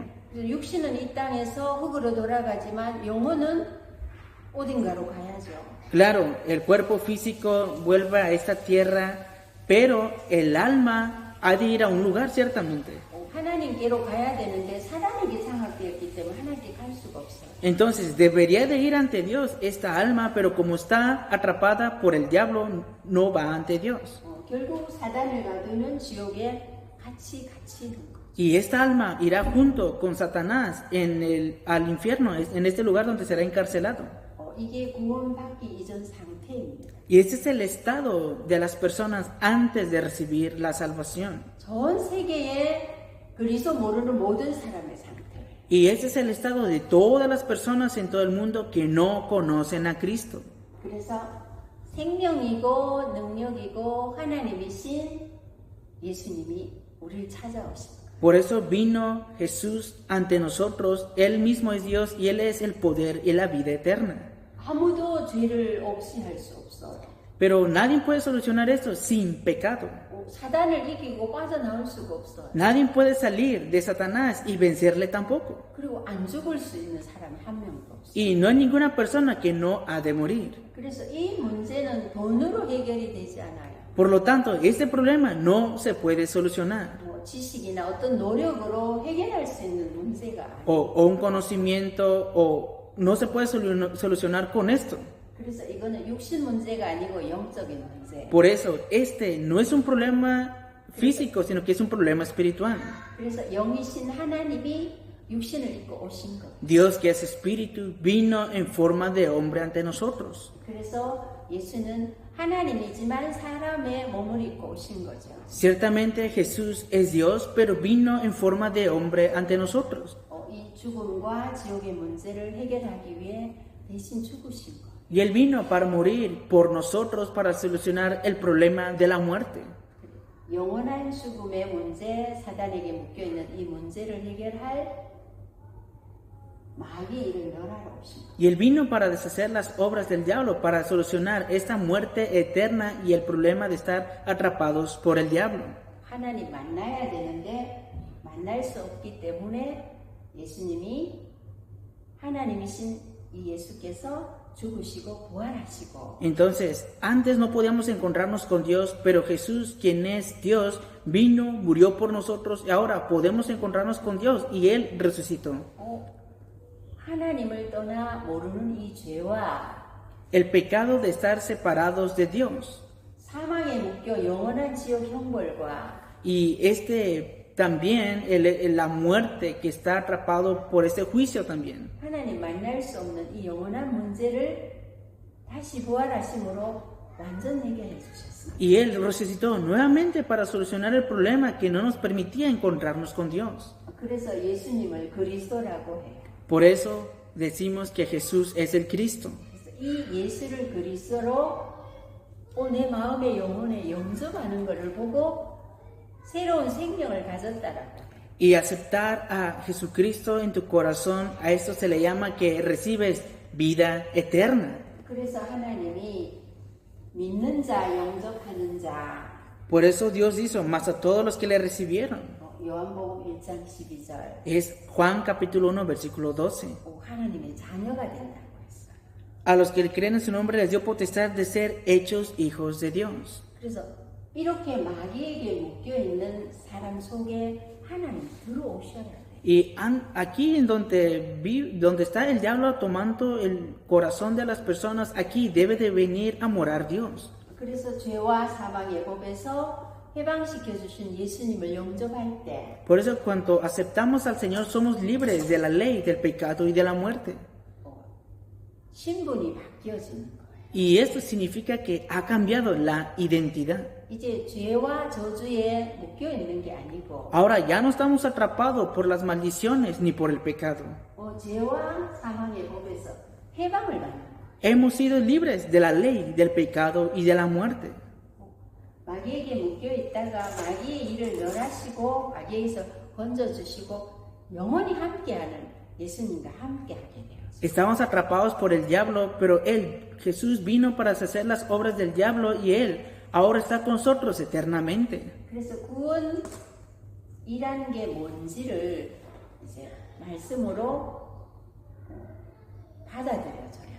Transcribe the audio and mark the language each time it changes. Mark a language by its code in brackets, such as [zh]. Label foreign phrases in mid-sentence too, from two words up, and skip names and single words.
[ko] 육신은 이 땅에서 흙으로 돌아가지만 영혼은 어딘가로 가야죠. [es] Claro, el cuerpo físico vuelve a esta tierra, pero el alma ha de ir a un lugar ciertamente. [ko] 하나님께로 가야 되는데 사단에게 장악되었기 때문에 하나님께 갈 수가 없어요. [es] Entonces debería de ir ante Dios esta alma, pero como está atrapada por el diablo, no va ante Dios. [ko] 결국 사단을 가두는 지옥에 같이 있는 거. [es] Y esta alma irá junto con Satanás al infierno, en este lugar donde será encarcelado. [ko] 이게 구원받기 이전 상태입니다. [es] Y este es el estado de las personas antes de recibir la salvación. [ko] 전 세계에 그리스도 모르는 모든 사람의 상태. [es] Y este es el estado de todas las personas en todo el mundo que no conocen a Cristo. [ko] 그래서 생명이고 능력이고 하나님이신 예수님이 우리를 찾아오십니다. [es] Por eso vino Jesús ante nosotros. Él mismo es Dios y Él es el poder y la vida eterna. [ko] 아무도 죄를 없이 할 수 없어요. [es] Pero nadie puede solucionar esto sin pecado. [ko] 사단을 이기고 빠져나올 수가 없어요. [es] Nadie puede salir de Satanás y vencerle tampoco. [ko] 그리고 안 죽을 수 있는 사람이 한 명도 없어요. [es] Y no hay ninguna persona que no ha de morir. [ko] 그래서 이 문제는 돈으로 해결이 되지 않아요. [es] Por lo tanto, este problema no se puede solucionar. [ko] 뭐 지식이나 어떤 노력으로 해결할 수 있는 문제가 아니에요. [es] O un conocimiento, o no se puede solucionar con esto. [ko] 그래서 이거는 육신 문제가 아니고 영적인 문제예요. [es] Por eso, este no es un problema físico, sino que es un problema espiritual. [ko] 그래서 영이신 하나님이 육신을 입고 오신 거예요. [es] Dios, que es espíritu, vino en forma de hombre ante nosotros. [ko] 그래서 예수는 하나님이지만 사람의 몸을 입고 오신 거죠. [es] Ciertamente Jesús es Dios, pero vino en forma de hombre ante nosotros. [ko] 이 죽음과 지옥의 문제를 해결하기 위해 대신 죽으신 거예요. [es] Y Él vino para morir por nosotros, para solucionar el problema de la muerte. [ko] 영원한 죽음의 문제, 사단에게 묶여있는 이 문제를 해결할 마귀를 멸하러 오신 거예요. [es] Y Él vino para deshacer las obras del diablo, para solucionar esta muerte eterna y el problema de estar atrapados por el diablo. [ko] 하나님 만나야 되는데 만날 수 없기 때문에 예수님이 하나님이신 이 예수께서 죽으시고 부활하시고 [es] Entonces, antes no podíamos encontrarnos con Dios, pero Jesús, quien es Dios, vino, murió por nosotros y ahora podemos encontrarnos con Dios y Él resucitó. [ko] 하나님을 떠나 모르는 이 죄와 [es] El pecado de estar separados de Dios [ko] 사망에 묶여 영원한 지옥 형벌과 [es] y también la muerte que está atrapado por este juicio también. [ko] 하나님 만날 수 없는 이 영원한 문제를 다시 부활하심으로 완전 해결해 주셨어요. [es] Y Él resucitó nuevamente para solucionar el problema que no nos permitía encontrarnos con Dios. [ko] 그래서 예수님을 그리스도라고 해요. [es] Por eso decimos que Jesús es el Cristo. [ko] 그래서 이 예수를 그리스도로 내 마음의 영혼에 영접하는 것을 보고 새로운 생명을 가졌다라고 해요. [es] Y aceptar a Jesucristo en tu corazón, a esto se le llama que recibes vida eterna. [ko] 그래서 하나님이 믿는 자, 영접하는 자. [es] Por eso Dios hizo más a todos los que le recibieron. [ko] 요한복음 1장 12절. [es] Es Juan capítulo 1 versículo 12. [ko] 하나님의 자녀가 된다고 했어요. [es] A los que creen en su nombre les dio potestad de ser hechos hijos de Dios. [ko] 그래서 이렇게 마귀에게 묶여 있는 사람 속에 하나님 들어오셔야 돼요. [es] Y aquí en donde está el diablo tomando el corazón de las personas, aquí debe de venir a morar Dios. [ko] 그래서 죄와 사망의 법에서 해방시켜 주신 예수님을 영접할 때 [es] Por eso cuando aceptamos al Señor somos libres de la ley, del pecado y de la muerte. [ko] 신분이 바뀌어지는 거예요. [es] Y esto significa que ha cambiado la identidad. [ko] 이제 죄와 저주에 묶여 있는 게 아니고 [es] Ahora ya no estamos atrapados por las maldiciones ni por el pecado. [ko] 죄와 사망의 법에서 해방을 받는 거예요. [es] Hemos sido libres de la ley, del pecado y de la muerte. [ko] 마귀에게 묶여 있다가 마귀의 일을 멸하시고 마귀에게서 건져주시고 영원히 함께하는 예수님과 함께하게 돼요. [es] Estábamos atrapados por el diablo, pero Jesús vino para deshacer las obras del diablo y Él ahora está con nosotros eternamente. [ko] 그래서 구원이라는 게 뭔지를 이제 말씀으로 받아들여줘야 돼요.